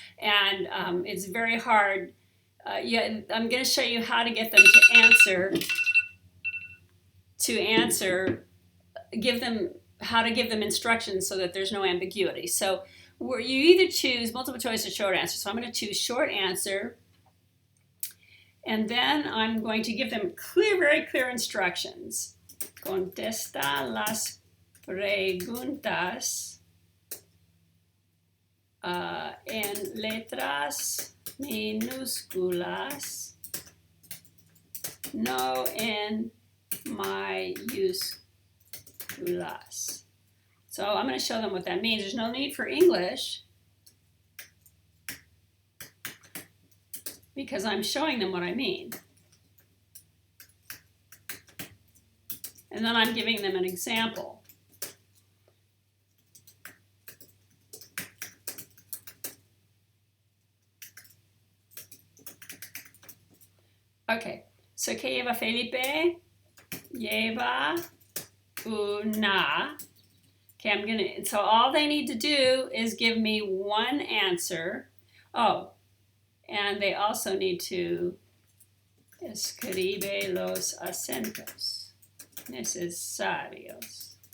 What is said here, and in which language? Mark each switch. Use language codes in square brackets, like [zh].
[en] And it's very hard. I'm going to show you how to get them to answer, how to give them instructions so that there's no ambiguity. So you either choose multiple choice or short answer. So I'm going to choose short answer. And then I'm going to give them very clear instructions. [es] Contesta las preguntas en letras minúsculas, no en mayúsculas. [en] So I'm going to show them what that means. There's no need for English because I'm showing them what I mean. And then I'm giving them an example. Okay, so [es] ¿qué lleva Felipe? Lleva una. [en] Okay, so all they need to do is give me one answer. Oh, and they also need to [es] escribe los acentos necesarios.